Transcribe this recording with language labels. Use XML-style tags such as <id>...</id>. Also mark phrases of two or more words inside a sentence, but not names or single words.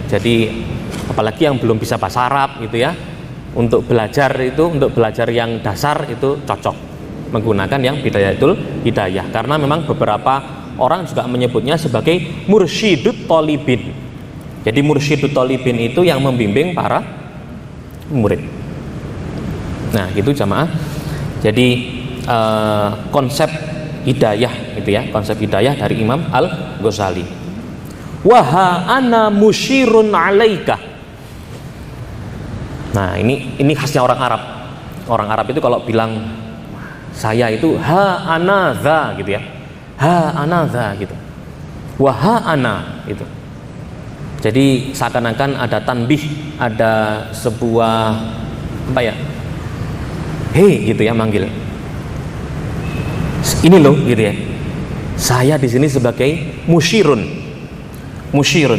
<id>Jadi apalagi yang belum bisa bahasa Arab gitu ya, untuk belajar yang dasar itu cocok menggunakan yang Bidayatul Hidayah, karena memang beberapa orang juga menyebutnya sebagai</id> <ar>mursyidut thalibin.</ar> <id>Jadi</id> <ar>mursyidut thalibin</ar> <id>itu yang membimbing para murid. Nah, gitu jamaah. Jadi konsep hidayah itu ya, konsep hidayah dari Imam Al-Ghazali.</id> <ar>Wa ana musyirun alaika.</ar> <id>Nah, ini khasnya orang Arab. Orang Arab itu kalau bilang saya itu</id> <ar>ha ana za</ar> <id>gitu ya.</id> <ar>Ha ana za</ar> <id>gitu.</id> <ar>Wa ha ana</ar> <id>gitu. Jadi seakan-akan ada tanbih, ada sebuah hei gitu ya, manggil. Ini loh gitu ya. Saya di sini sebagai musyirun. Musyirun.</id>